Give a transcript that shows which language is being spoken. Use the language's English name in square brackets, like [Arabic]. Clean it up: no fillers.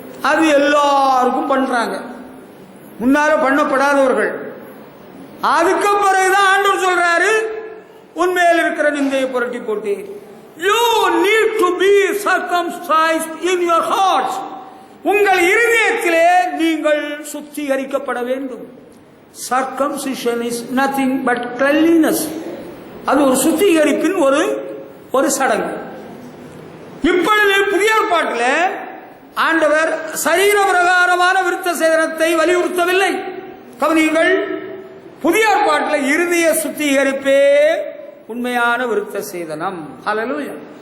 [Tamil] அது எல்லாருக்கும் பண்றாங்க, முன்னால பண்ணப்படாதவர்கள். அதுக்கு பிறகுதான் ஆண்டவர் சொல்றாரு, உண்மையில் இருக்கிற நிந்தையை புரட்டி போட்டு, [English] you need to be circumcised in your hearts, [Tamil] உங்கள் இருதயத்திலே நீங்கள் சுத்திகரிக்கப்பட வேண்டும். [English] Circumcision is nothing but cleanliness. [Tamil] அது ஒரு சுத்திகரிப்பின் ஒரு சடங்கு. இப்பொழுது புதிய ஏற்பாட்டில் ஆண்டவர் சரீர பிரகாரமான விருத்த சேதனத்தை வலியுறுத்தவில்லை. கவனியுங்கள், புதிய ஏற்பாட்டில் இருதய சுத்திகரிப்பே உண்மையான விருத்த சேதனம். ஹல்லேலூயா.